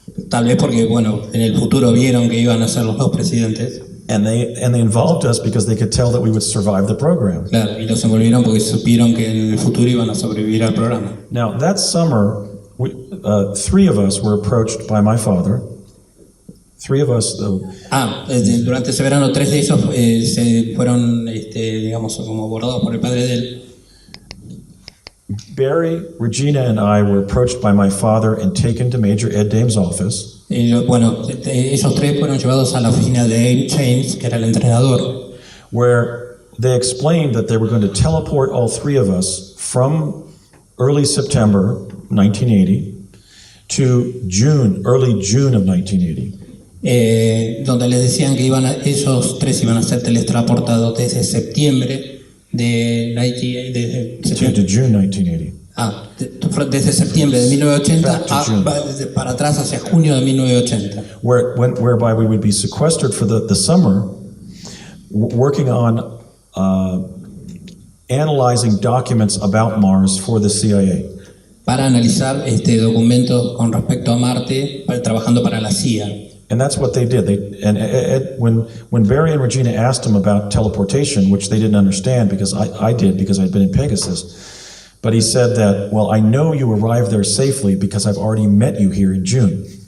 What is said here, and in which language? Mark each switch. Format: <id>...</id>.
<es>Tal vez porque, bueno, en el futuro vieron que iban a ser los dos presidentes.</es> <en>and they involved us because they could tell that we would survive the program.</en> <es>Claro, y los envolvieron porque supieron que en el futuro iban a sobrevivir al programa.</es> <en>Now, that summer, three of us were approached by my father. Three of us,</en> <es>Durante ese verano 3 de ellos se fueron, digamos, como abordados por el padre de él.</es> <en>Barry, Regina, and I were approached by my father and taken to Major Ed Dame's office.</en> <es>Ellos tres fueron llevados a la oficina de James, que era el entrenador,</es> <en>Where they explained that they were going to teleport all three of us from early September 1980 to early June of 1980.</en> <es>Donde les decían que ellos tres iban a ser teletransportados desde septiembre</es> <en>To June 1980.</en> <es>desde septiembre de 1980 para atrás hacia junio de 1980.</es> <en>Whereby we would be sequestered for the summer, working on analyzing documents about Mars for the CIA.</en> <es>Para analizar documentos con respecto a Marte, trabajando para la CIA.</es> <en>And that's what they did. When Barry and Regina asked him about teleportation, which they didn't understand because I did because I'd been in Pegasus, but he said that, well, I know you arrived there safely because I've already met you here in June.</en>